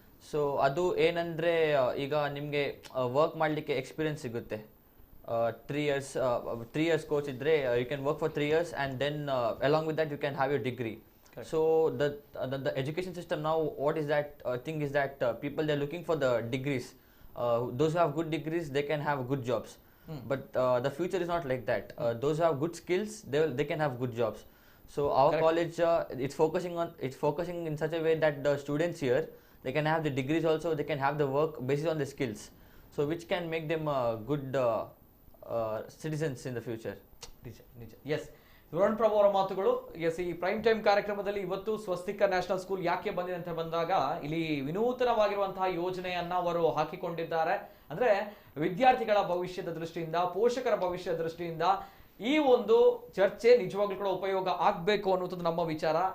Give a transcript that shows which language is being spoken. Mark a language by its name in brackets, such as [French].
[Kannada] So ಅದು ಏನಂದರೆ ಈಗ ನಿಮಗೆ ವರ್ಕ್ ಮಾಡಲಿಕ್ಕೆ ಎಕ್ಸ್ಪೀರಿಯನ್ಸ್ ಸಿಗುತ್ತೆ. [English] 3 years course [Kannada] idre, [English] you can work for 3 years and then along with that you can have your degree. Correct. So the education system now, what is that thing is that people, they're looking for the degrees. Those who have good degrees, they can have good jobs. But the future is not like that. Those who have good skills, they can have good jobs. So our Correct. College it's focusing in such a way that the students here, they can have the degrees also, they can have the work based on the skills, so which can make them good citizens in the future. [Kannada] ನಿಜ. S, Varun ಪ್ರಭು ಅವರ ಮಾತುಗಳು. S, ಈ prime time ಕಾರ್ಯಕ್ರಮದಲ್ಲಿ ಇವತ್ತು ಸ್ವಸ್ತಿಕ national school ಯಾಕೆ ಬಂದಿದೆ ಅಂತ ಬಂದಾಗ, ಇಲ್ಲಿ ವಿನೂತನವಾಗಿರುವಂತಹ ಯೋಜನೆಯನ್ನ ಅವರು ಹಾಕಿಕೊಂಡಿದ್ದಾರೆ. ಅಂದ್ರೆ ವಿದ್ಯಾರ್ಥಿಗಳ ಭವಿಷ್ಯದ ದೃಷ್ಟಿಯಿಂದ, ಪೋಷಕರ ಭವಿಷ್ಯದ ದೃಷ್ಟಿಯಿಂದ ಈ ಒಂದು ಚರ್ಚೆ ನಿಜವಾಗ್ಲೂ ಕೂಡ ಉಪಯೋಗ ಆಗ್ಬೇಕು ಅನ್ನುವಂಥದ್ದು ನಮ್ಮ ವಿಚಾರ.